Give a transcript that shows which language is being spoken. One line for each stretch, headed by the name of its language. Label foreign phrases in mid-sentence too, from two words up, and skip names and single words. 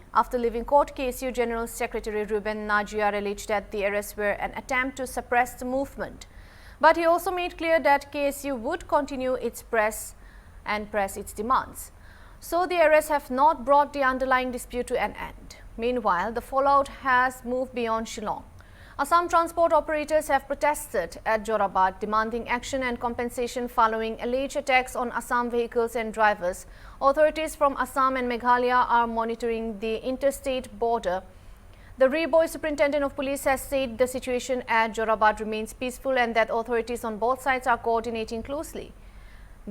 English: After leaving court, KSU General Secretary Ruben Najiar alleged that the arrests were an attempt to suppress the movement. But he also made clear that KSU would continue its press its demands. So the arrests have not brought the underlying dispute to an end. Meanwhile, the fallout has moved beyond Shillong. Assam transport operators have protested at Jorabad, demanding action and compensation following alleged attacks on Assam vehicles and drivers. Authorities from Assam and Meghalaya are monitoring the interstate border. The Reboy Superintendent of Police has said the situation at Jorabad remains peaceful and that authorities on both sides are coordinating closely.